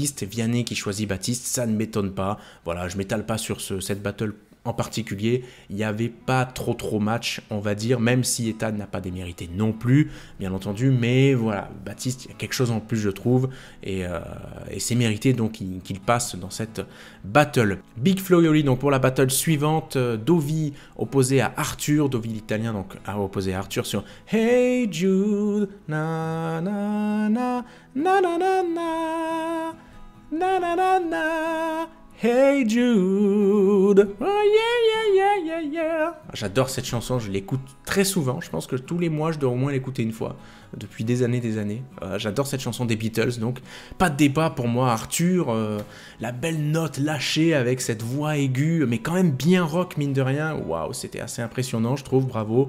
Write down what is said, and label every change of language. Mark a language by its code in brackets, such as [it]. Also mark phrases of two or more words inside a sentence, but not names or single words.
[fr] Vianney qui choisit Baptiste, ça ne m'étonne pas. Voilà, je m'étale pas sur cette battle en particulier, il n'y avait pas trop match, on va dire, même si Ethan n'a pas démérité non plus, bien entendu, mais voilà, Baptiste, il y a quelque chose en plus, je trouve, et c'est mérité donc qu'il passe dans cette battle. Big Flo et Oli, donc pour la battle suivante, Dovi opposé à Arthur, Dovi l'italien, donc a opposé à Arthur sur Hey Jude, na na na, na na na na, na na na na. [en] Hey Jude, oh yeah, yeah, yeah, yeah, yeah. [fr] J'adore cette chanson, je l'écoute très souvent, je pense que tous les mois je dois au moins l'écouter une fois, depuis des années. J'adore cette chanson des Beatles, donc pas de débat pour moi, Arthur, la belle note lâchée avec cette voix aiguë, mais quand même bien rock mine de rien, waouh, c'était assez impressionnant je trouve, bravo.